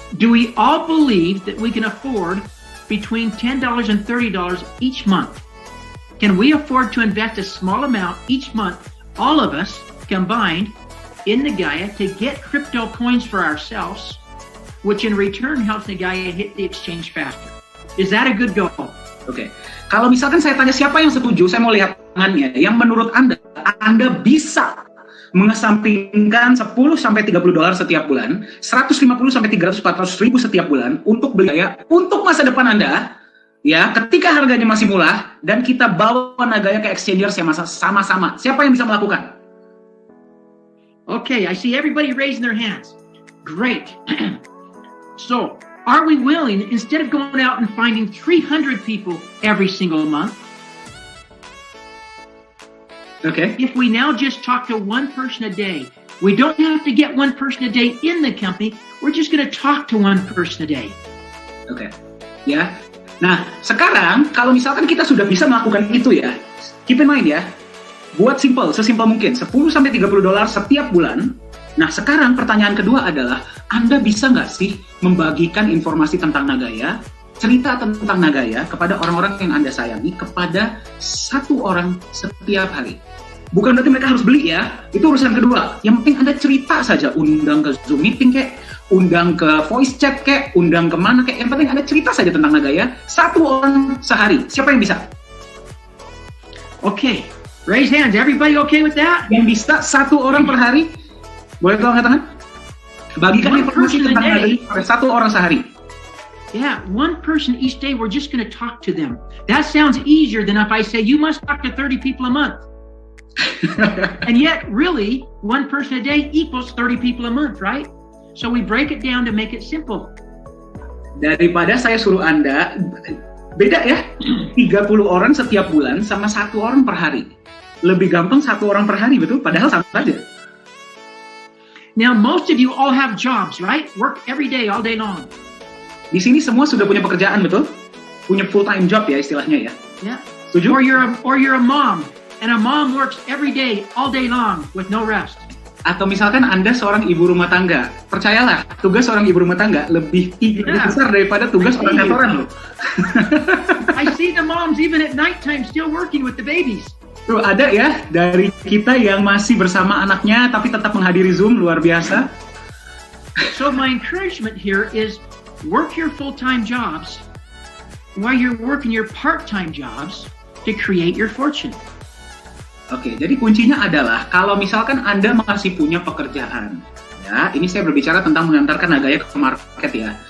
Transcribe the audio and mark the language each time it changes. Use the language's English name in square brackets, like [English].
[English] Do we all believe that we can afford between $10 and $30 each month? Can we afford to invest a small amount each month, all of us combined, in Nagaya to get crypto coins for ourselves, which in return helps Nagaya hit the exchange faster? Is that a good goal? [Indonesian] Oke. Kalau misalkan saya tanya siapa yang setuju, saya mau lihat tangannya. Yang menurut Anda bisa mengesampingkan 10 sampai 30 dolar setiap bulan, 150 sampai 300 400 ribu setiap bulan untuk beli Nagaya untuk masa depan Anda, ya, ketika harganya masih murah dan kita bawa Nagaya ke exchange yang sama-sama. Siapa yang bisa melakukan? [English] Okay, I see everybody raising their hands. Great. So, are we willing, instead of going out and finding 300 people every single month, okay, if we now just talk to one person a day, we don't have to get one person a day in the company, we're just going to talk to one person a day. [Indonesian] Oke, ya. Nah, sekarang kalau misalkan kita sudah bisa melakukan itu ya, [English] keep in mind [Indonesian] ya, buat sesimpel mungkin, 10 sampai 30 dolar setiap bulan. Nah, sekarang pertanyaan kedua adalah, Anda bisa nggak sih membagikan informasi tentang Nagaya, cerita tentang Nagaya kepada orang-orang yang Anda sayangi, kepada satu orang setiap hari? Bukan berarti mereka harus beli ya, itu urusan kedua. Yang penting Anda cerita saja, undang ke Zoom meeting kek, undang ke voice chat kek, undang kemana kek, yang penting Anda cerita saja tentang Nagaya, satu orang sehari. Siapa yang bisa? [English] Okay, raise hands. Everybody okay with that? [Indonesian] Yang bisa satu orang per hari? Boleh tolong angkat tangan? Bagikan informasi tentang Nagaya pada satu orang sehari. [English] Yeah, one person each day, we're just going to talk to them. That sounds easier than if I say, you must talk to 30 people a month. And yet, really, one person a day equals 30 people a month, right? So we break it down to make it simple. [Indonesian] Daripada saya suruh Anda, beda ya, 30 orang setiap bulan sama satu orang per hari. Lebih gampang satu orang per hari, betul? Padahal sama saja. [English] Now, most of you all have jobs, right? Work every day, all day long. [Indonesian] Di sini semua sudah punya pekerjaan, betul? Punya full-time job ya istilahnya ya. [English] Yeah. [Indonesian] Setuju? [English] Or you're a mom, and a mom works every day, all day long, with no rest. [Indonesian] Atau misalkan Anda seorang ibu rumah tangga. Percayalah, tugas seorang ibu rumah tangga lebih besar daripada tugas orang kantoran loh. [English] I see the moms even at nighttime still working with the babies. [Indonesian] Tuh ada ya dari kita yang masih bersama anaknya tapi tetap menghadiri Zoom, luar biasa. [English] So my encouragement here is work your full-time jobs while you're working your part-time jobs to create your fortune. [Indonesian] Oke, jadi kuncinya adalah kalau misalkan Anda masih punya pekerjaan, ya, ini saya berbicara tentang mengantarkan Nagaya ke market ya.